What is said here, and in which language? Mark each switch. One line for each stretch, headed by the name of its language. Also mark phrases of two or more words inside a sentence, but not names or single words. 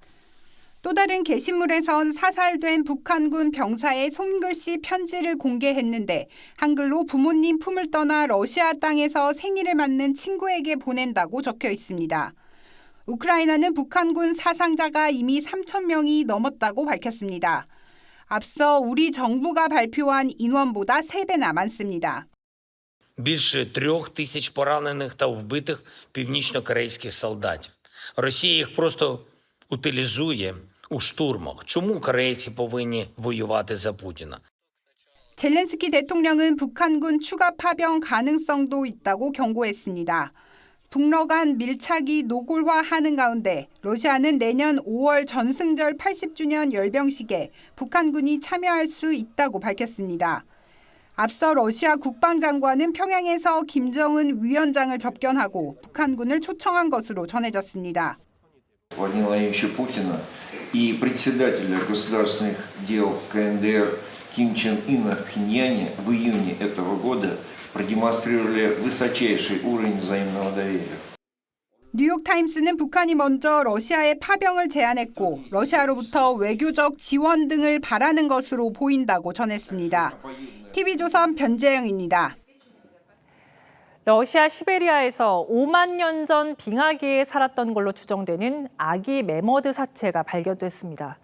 Korean: 또 다른 게시물에선 사살된 북한군 병사의 손글씨 편지를 공개했는데 한글로 부모님 품을 떠나 러시아 땅에서 생일을 맞는 친구에게 보낸다고 적혀 있습니다. 우크라이나는 북한군 사상자가 이미 3,000명이 넘었다고 밝혔습니다. 앞서 우리 정부가 발표한 인원보다 3배나 많습니다.
Ukrainian: Більше 3,000 поранених та вбитих північно-корейських солдатів. Росія їх просто утилізує у штурмах. Чому корейці повинні воювати за Путіна?
Korean: 젤렌스키 대통령은 북한군 추가 파병 가능성도 있다고 경고했습니다. 북러 간 밀착이 노골화하는 가운데 러시아는 내년 5월 전승절 80주년 열병식에 북한군이 참여할 수 있다고 밝혔습니다. 앞서 러시아 국방장관은 평양에서 김정은 위원장을 접견하고 북한군을 초청한 것으로 전해졌습니다.
Russian: Владимира Владимировича Путина и председателя государственных дел КНДР Ким Чен Ына в Пхеньяне в июне этого года продемонстрировали высочайший уровень взаимного доверия.
Korean: 뉴욕타임스는 북한이 먼저 러시아에 파병을 제안했고 러시아로부터 외교적 지원 등을 바라는 것으로 보인다고 전했습니다. TV조선 변재영입니다. 러시아 시베리아에서 5만 년 전 빙하기에 살았던 걸로 추정되는 아기 매머드 사체가 발견됐습니다.